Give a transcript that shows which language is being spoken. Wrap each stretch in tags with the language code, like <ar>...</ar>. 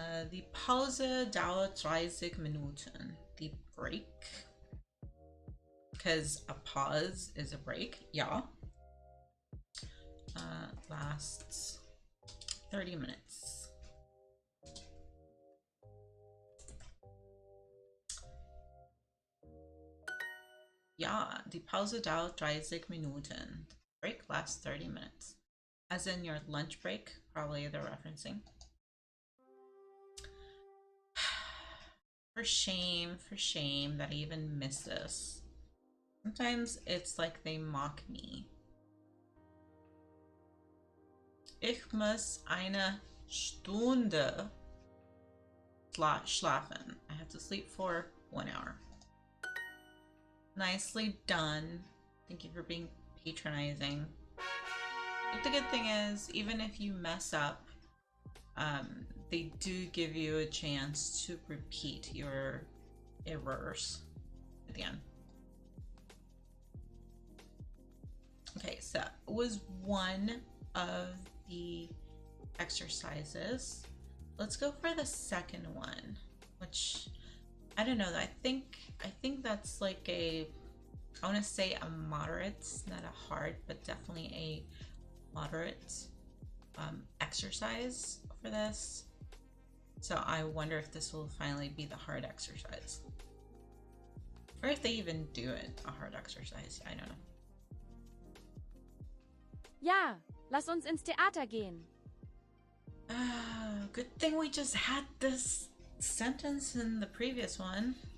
<de>Die Pause dauert 30 Minuten.</de> <en>The break, because a pause is a break, yeah, lasts 30 minutes.</en> <de>Ja, die Pause dauert 30 Minuten.</de> <en>The break lasts 30 minutes. As in your lunch break, probably they're referencing. For shame that I even missed this. Sometimes it's like they mock me.</en> <de>Ich muss eine Stunde schlafen.</de> <en>I have to sleep for 1 hour. Nicely done. Thank you for being patronizing. But the good thing is, even if you mess up, they do give you a chance to repeat your errors at the end. Okay, so that was one of the exercises. Let's go for the second one, which I don't know. I think that's like I want to say a moderate, not a hard, but definitely a moderate exercise for this. So I wonder if this will finally be the hard exercise, or if they even do it a hard exercise. I don't know.</en> <de>Ja, lass uns ins Theater gehen.</de> <en>Good thing we just had this sentence in the previous one.</en>